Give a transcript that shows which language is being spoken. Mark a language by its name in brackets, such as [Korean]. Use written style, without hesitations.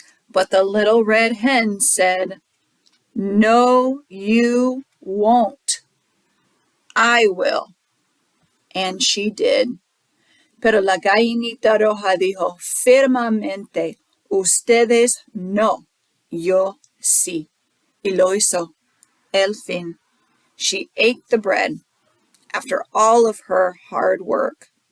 [English] But the little red hen said, "No, you won't. I will." And she did. [Spanish] Pero la gallinita roja dijo firmemente, "Ustedes no, yo sí." Y lo hizo. El fin. [English] She ate the bread after all of her hard work.